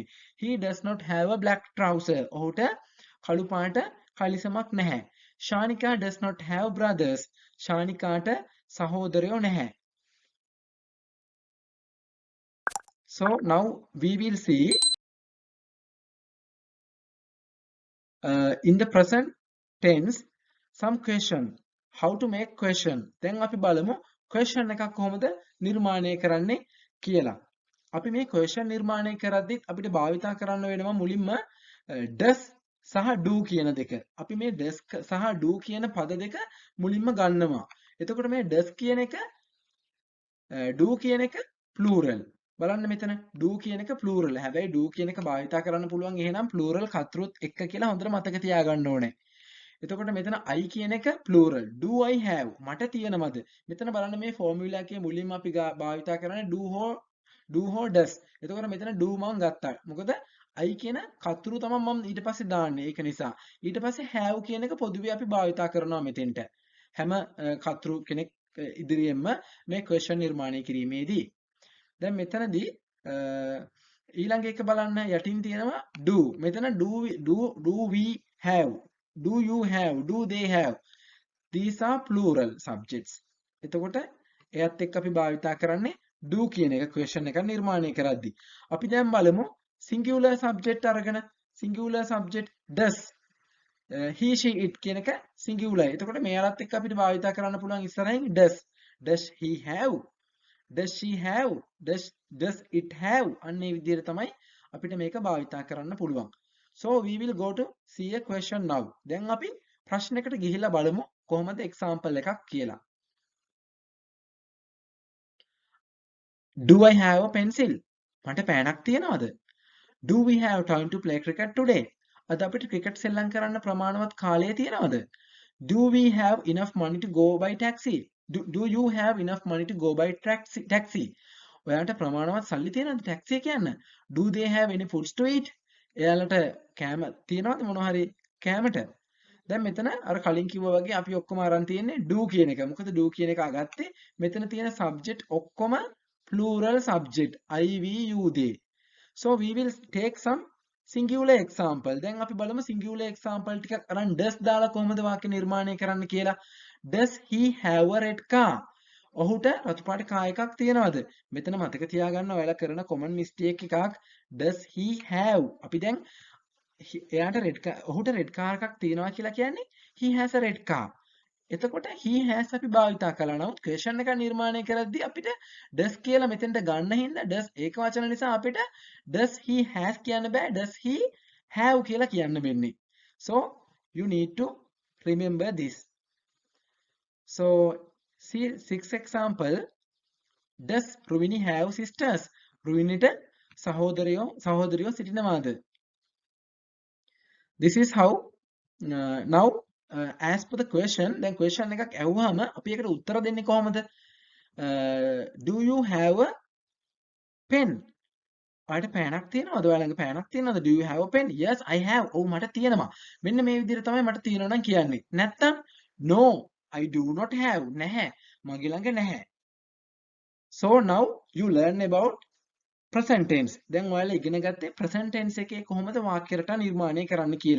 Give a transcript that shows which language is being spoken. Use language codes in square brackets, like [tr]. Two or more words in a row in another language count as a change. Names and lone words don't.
[en] he does not have a black trouser. [si] ඔහුට කළු පාට කලිසමක් නැහැ. [en] Shanika does not have brothers. [si] ශානිකාට සහෝදරයෝ නැහැ. [en] So now we will see in the present tense some question, how to make question. [si] දැන් අපි බලමු question එකක් කොහොමද නිර්මාණය කරන්නේ කියලා. අපි මේ question නිර්මාණය කරද්දිත් අපිට භාවිතා කරන්න වෙනවා මුලින්ම does සහ do කියන දෙක. අපි මේ does සහ do කියන පද දෙක මුලින්ම ගන්නවා. එතකොට මේ does කියන එක do කියන එක plural. බලන්න මෙතන do කියන එක plural. හැබැයි do කියන එක භාවිතා කරන්න පුළුවන් එහෙනම් plural කතෘත් එක්ක කියලා හොඳට මතක තියාගන්න ඕනේ. එතකොට මෙතන I කියන එක plural. [en] Do I have? [si] මට තියෙනවද? මෙතන බලන්න මේ formula එකේ මුලින්ම අපි භාවිතා කරන්නේ do හෝ does. එතකොට මෙතන do මම ගත්තා. මොකද I කියන කතෘ තමයි මම ඊට පස්සේ දාන්නේ. ඒක නිසා. ඊට පස්සේ have කියන එක පොදුවේ අපි භාවිතා කරනවා මෙතෙන්ට. හැම කතෘ කෙනෙක් ඉදිරියෙන්ම මේ question නිර්මාණය කිරීමේදී. දැන් මෙතනදී ඊළඟ එක බලන්න යටින් තියෙනවා do. [en] මෙතන do we have, do you have, do they have. These are plural subjects. [si] එතකොට එයත් එක්ක අපි භාවිතා කරන්නේ do කියන එක question එක නිර්මාණය කරද්දී. අපි දැන් බලමු [en] singular subject [si] අරගෙන [en] singular subject does. he she it [si] කියන එක singular. එතකොට මෙයාලත් එක්ක අපිට භාවිතා කරන්න පුළුවන් ඉස්සරහින් does. [en] Does he have? Does she have? Does it have? [si] අන්න ඒ විදිහට තමයි අපිට මේක භාවිතා කරන්න පුළුවන්. [en] So we will go to see a question now. [si] දැන් අපි ප්‍රශ්නයකට ගිහිල්ලා බලමු කොහොමද example එකක් කියලා. [en] Do I have a pencil? [si] මට පෑනක් තියෙනවද? [en] Do we have time to play cricket today? [si] අද අපිට ක්‍රිකට් සෙල්ලම් කරන්න ප්‍රමාණවත් කාලය තියෙනවද? [en] Do we have enough money to go by taxi? Do you have enough money to go by taxi? [si] ඔයාලට ප්‍රමාණවත් සල්ලි තියෙනවද ටැක්සි එක යන්න? [en] Do they have any foods to eat? [si] එයාලට කෑම තියෙනවද මොනවා හරි කෑමට? දැන් මෙතන අර කලින් කිව්වා වගේ අපි ඔක්කොම අරන් තියෙන්නේ do කියන එක. මොකද do කියන එක අගත්තේ මෙතන තියෙන subject ඔක්කොම [en] plural subject. I, we, you, they. So we will take some singular example. [si] දැන් අපි බලමු [en] singular example [si] ටිකක් අරන් does දාලා කොහොමද වාක්‍ය නිර්මාණය කරන්න කියලා. [en] Does he have a red car? [si] ඔහුට රතු පාට කාර් එකක් තියෙනවද? මෙතන මතක තියාගන්න ඔයාලා කරන [en] common mistake [si] එකක් [en] does he have. [si] අපි දැන් එයාට ඔහුට [en] red car [si] එකක් තියෙනවා කියලා කියන්නේ [en] he has a red car. [si] එතකොට [en] he has [si] අපි භාවිතා කළා. නමුත් question එක නිර්මාණය කරද්දී අපිට does කියලා මෙතෙන්ට ගන්න හින්දා does ඒක වචන නිසා අපිට [en] does he has [si] කියන්න බෑ. [en] does he have [si] කියලා කියන්න වෙන්නේ. [en] So you need to remember this. So see 6 example. Does Ruvini have sisters? [si] රුවිනිට සහෝදරයෝ සිටිනවාද? [en] This is how now as per the question. [si] දැන් question එකක් ඇහුවාම අපි ඒකට උත්තර දෙන්නේ කොහොමද? [en] Do you have a pen? [si] ඔයාලට පෑනක් තියෙනවද? ඔයාලා ළඟ පෑනක් තියෙනවද? [en] Do you have a pen? Yes, I have. [si] ඔව් මට තියෙනවා. මෙන්න මේ විදිහට තමයි මට තියෙනවා නම් කියන්නේ. [en] නැත්තම් no, I do not have. [si] නැහැ. මගේ ළඟ නැහැ. [en] So now you learn about present tense. [si] දැන් ඔයාලා ඉගෙන ගත්තේ [en] present tense [si] එකේ කොහොමද වාක්‍ය රටා නිර්මාණය කරන්න කියලා.